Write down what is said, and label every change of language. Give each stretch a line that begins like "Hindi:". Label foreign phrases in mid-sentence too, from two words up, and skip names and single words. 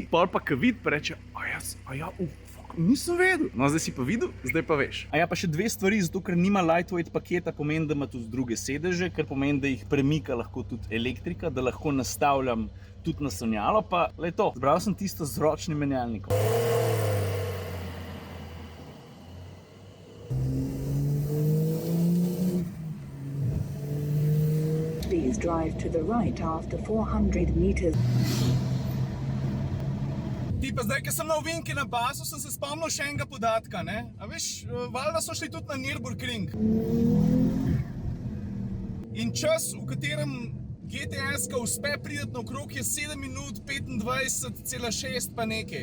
Slovenian: Pol pa, ko vidi, pa reče, nisem vedel. No, zdaj si pa videl, zdaj pa veš. A ja, pa še 2 stvari, zato ker nima lightweight paketa, pomeni, da ima tudi druge sedeže, ker pomeni, da jih premika lahko tudi elektrika, da lahko nastavljam tudi naslonjalo, pa le to. Zbral sem tisto z ročnim menjalnikom.
English: Please drive to the right after 400 meters.
Slovenian: Ti pa zdaj, ko sem na ovinki na bazu, sem se spomnil še enega podatka, ne? A veš, valjda so šli tudi na Nürburgring. In čas, v katerem GTS-ka uspe priti naokrog, je 7 minut 25,6 pa nekaj.